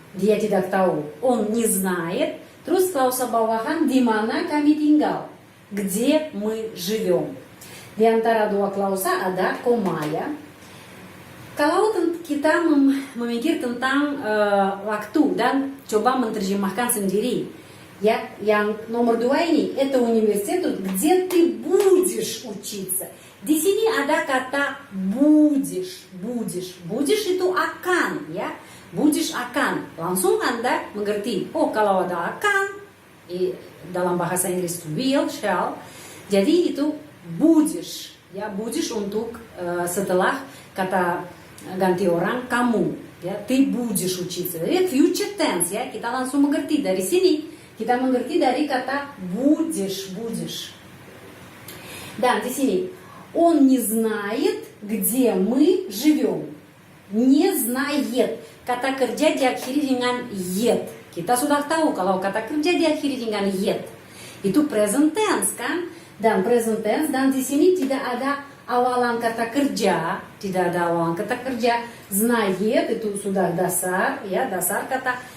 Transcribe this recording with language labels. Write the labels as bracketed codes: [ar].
[id] Dia tidak tahu. [ru] Он не знает. [id] Terus klausa bawahan di mana kami tinggal. [ru] Где мы живем. [id] Di antara dua klausa ada koma ya. Kalau kita memikir tentang waktu dan coba menerjemahkan sendiri. Ya, yang nomor 2 ini, [ru] это университет, где ты будешь учиться. [id] Di sini ada kata будешь. Будешь itu akan ya. Будешь akan. Langsung Anda mengerti. Oh, kalau ada akan dalam bahasa Inggris will, shall. Jadi itu будешь. Ya, будешь untuk setelah kata ganti orang kamu. [ru] Ya, ты будешь учиться. [id] Jadi future tense ya. Kita langsung mengerti dari sini. Kita mengerti dari kata будешь. Dan di sini [ru] он не знает, где мы живем. Не знает. [id] Kata kerja diakhiri dengan yet. Kita sudah tahu kalau kata kerja diakhiri dengan yet. Itu present tense kan? Dan present tense, dan di sini tidak ada awalan kata kerja. Tidak ada awalan kata kerja. Знает itu sudah dasar, ya, dasar kata.